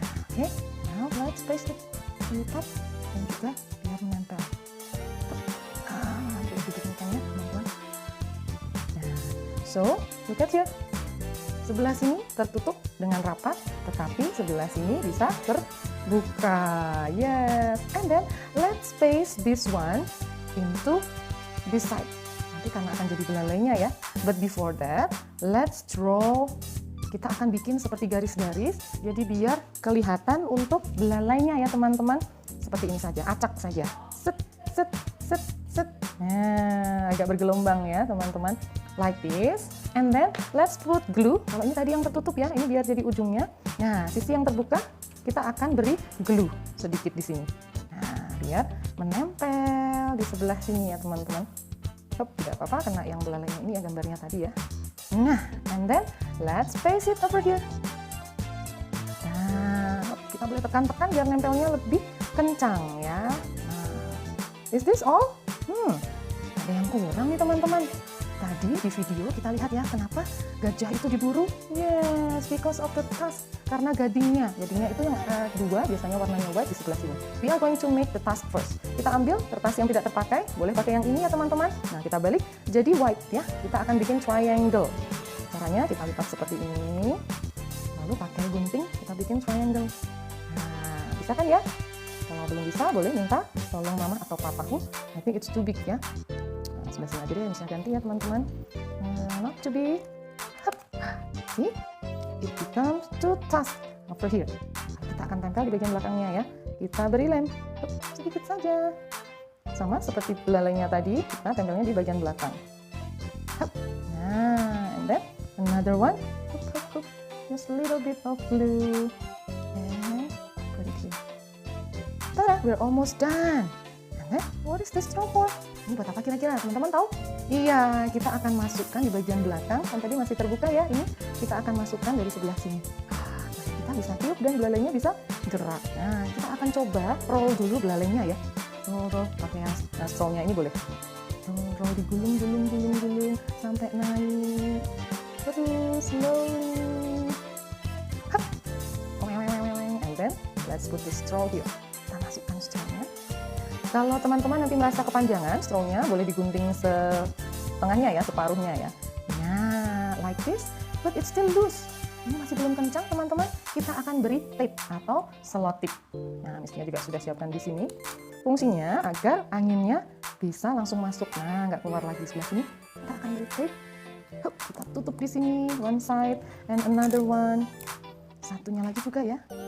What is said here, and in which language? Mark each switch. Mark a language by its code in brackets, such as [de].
[id] Oke, [en] now let's paste it [id] di top dan juga biar menempel. Boleh didikitkan ya teman-teman. Nah, [en] so look at here. [id] Sebelah sini tertutup dengan rapat, tetapi sebelah sini bisa terbuka. [en] Yes, and then let's paste this one into this side. [id] Nanti karena akan jadi belalainya ya. [en] But before that, let's draw. [id] Kita akan bikin seperti garis-garis, jadi biar kelihatan untuk belalainya ya teman-teman. Seperti ini saja, acak saja. Set, set, set, set. Nah, agak bergelombang ya teman-teman. [en] Like this. And then let's put glue. [id] Kalau ini tadi yang tertutup ya, ini biar jadi ujungnya. Nah, sisi yang terbuka kita akan beri glue sedikit di sini. Nah, biar menempel di sebelah sini ya teman-teman. Tidak apa-apa kena yang belalainya ini ya gambarnya tadi ya. [en] Nah, and then let's paste it over here. [id] Nah, kita boleh tekan-tekan biar nempelnya lebih kencang ya. Nah, [en] is this all? [id] Ada yang kurang nih teman-teman. Tadi di video kita lihat ya kenapa gajah itu diburu. [en] Yes, because of the tusk. [id] Karena gadingnya. Gadingnya itu yang dua, biasanya warnanya white di sebelah sini. [en] We are going to make the tusk first. [id] Kita ambil kertas yang tidak terpakai. Boleh pakai yang ini ya teman-teman. Nah, kita balik jadi white ya. Kita akan bikin triangle. Caranya kita lipat seperti ini. Lalu pakai gunting kita bikin triangle. Nah, bisa kan ya? Kalau belum bisa boleh minta tolong mama atau papaku. [en] I think it's too big [id] ya. Sebelah sini aja deh yang bisa ganti ya teman-teman. [en] Not to be. See, it becomes two tusk over here. [id] Kita akan tempel di bagian belakangnya ya. Kita beri lem sedikit saja. Sama seperti belalainya tadi, kita tempelnya di bagian belakang. [en] Nah, and then another one. Just a little bit of glue and put it here. Tada, we're almost done. And then what is this straw for? [id] Ini buat apa kira-kira? Teman-teman tahu? Iya, kita akan masukkan di bagian belakang. Kan tadi masih terbuka ya, ini kita akan masukkan dari sebelah sini. Kita bisa tiup dan belalainya bisa gerak. Nah, kita akan coba roll dulu belalainya ya. Roll, pakai yang strawnya ini boleh. Roll, digulung sampai naik. Terus slowly. Hap. [en] And then let's put the straw here. [id] Kita masukkan strawnya. Kalau teman-teman nanti merasa kepanjangan, strawnya boleh digunting setengahnya ya, separuhnya ya. [en] Nah, like this, but it's still loose. [id] Ini masih belum kencang teman-teman. Kita akan beri tape atau selotip. Nah, misalnya juga sudah siapkan di sini. Fungsinya agar anginnya bisa langsung masuk. Nah, nggak keluar lagi sebelah sini. Kita akan beri tape. Kita tutup di sini, [en] one side and another one. [id] Satunya lagi juga ya.